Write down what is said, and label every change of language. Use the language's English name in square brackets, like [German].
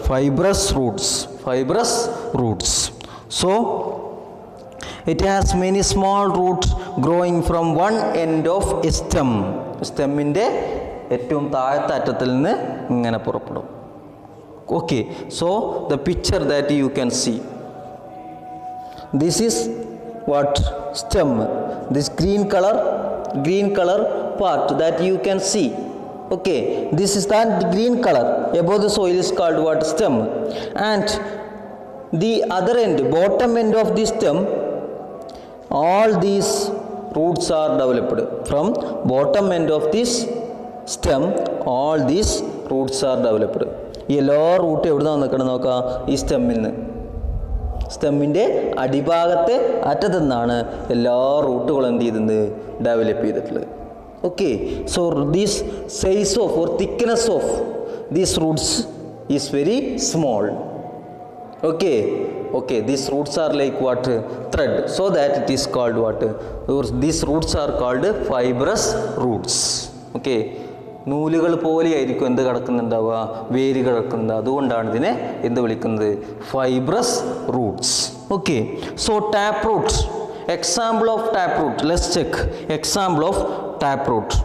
[English] Fibrous roots. So it has many small roots growing from one end of a stem. [Malayalam] സ്റ്റെമ്മിൻ്റെ ഏറ്റവും താഴത്തെ അറ്റത്തിൽ നിന്ന് ഇങ്ങനെ പുറപ്പെടും. [English] Okay, so the picture that you can see, this is what? Stem. This green color part that you can see. Okay, this is that green color above the soil is called what? Stem. And the other end, bottom end of the stem, all these roots are developed. From bottom end of this stem, all these roots are developed. [Malayalam] ഈ എല്ലാ root എവിടെ നിന്നാണ് നിൽക്കണം നോക്കാം? ഈ സ്റ്റെമ്മിൽ നിന്ന്. സ്റ്റെമ്മിൻ്റെ അടിഭാഗത്തെ അറ്റത്തു നിന്നാണ് എല്ലാ റൂട്ടുകളും എന്ത് ചെയ്തത്? ഡെവലപ്പ് ചെയ്തിട്ടുള്ളത്. [English] Okay, so this size of or thickness of these roots is very small. Okay, these roots are like what? Thread. So that it is called what? These roots are called fibrous roots. [Malayalam] Okay, നൂലുകൾ പോലെയായിരിക്കും എന്ത് കിടക്കുന്നുണ്ടാവുക? വേര് കിടക്കുന്നത്. അതുകൊണ്ടാണ് ഇതിനെ എന്ത് വിളിക്കുന്നത്? Fibrous Roots. [English] Okay, so tap root. Example of tap root. Let's check example of tap root.